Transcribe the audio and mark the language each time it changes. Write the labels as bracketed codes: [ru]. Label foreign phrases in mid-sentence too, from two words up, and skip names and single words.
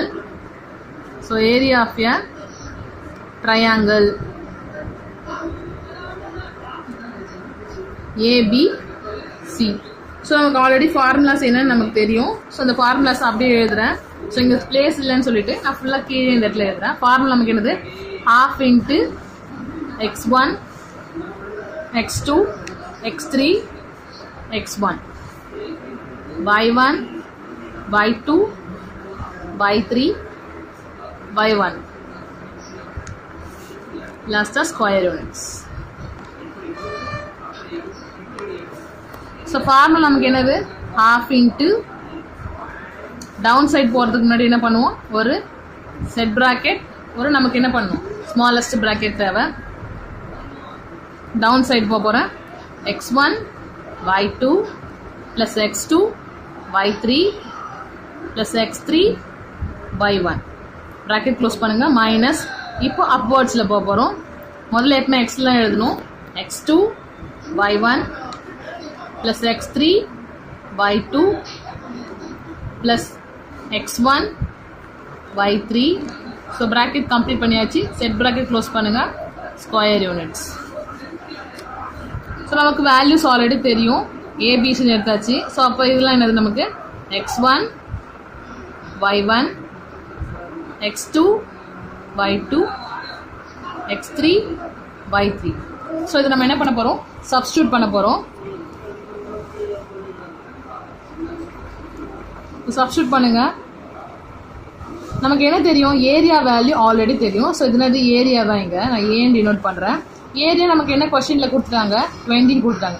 [en] So area of a triangle ABC. [ta] ஸோ நமக்கு [en] already formulas [ta] என்னன்னு நமக்கு தெரியும். ஸோ அந்த ஃபார்முலாஸ் அப்படியே எழுதுறேன். ஸோ இங்கே பிளேஸ் இல்லைன்னு சொல்லிட்டு நான் ஃபுல்லாக கீழே இந்த இடத்துல எழுதுறேன். [en] ஃபார்முலா [ta] நமக்கு என்னது, [en] half into x1 x2 x3 x1 y1 y2 y3 y1 last the square units. So formula [ta] நமக்கு என்னது, [en] half into down side [ta] போறதுக்கு முன்னாடி என்ன பண்ணுவோம், ஒரு [en] set bracket, [ta] ஒரு நமக்கு என்ன பண்ணுவோம் [en] smallest bracket [ta] தேவை. [en] down side [ta] போக போறேன், [en] x1 y2 plus x2 y3 plus x3 y1 bracket close பண்ணுங்க. [ta] மைனஸ் இப்போ அப்வர்ட்ஸ்ல போக போறோம். முதல்ல எப்பவுமே x எல்லாம் எழுதணும். [en] x2 y1 plus x3 y2 plus x1 y3. so bracket complete பண்ணியாச்சு. set bracket close பண்ணுங்க, square units. So நமக்கு values already [ta] தெரியும், ஏபிசின்னு எடுத்தாச்சு. ஸோ அப்போ இதெல்லாம் என்னது, நமக்கு x1 y1 x2 y2 x3 y3. ஸோ இது நம்ம என்ன பண்ண போறோம், சப்ஸ்டியூட் பண்ண போறோம். சப்ஸ்டியூட் பண்ணுங்க. நமக்கு என்ன தெரியும், [en] area value already [ta] தெரியும். ஸோ இது ஏரியா தான், இங்க நான் ஏன் டினோட் பண்றேன். ஏரியா நமக்கு என்ன கொஸ்டின்ல கொடுத்துட்டாங்க, 20 கொடுத்தாங்க.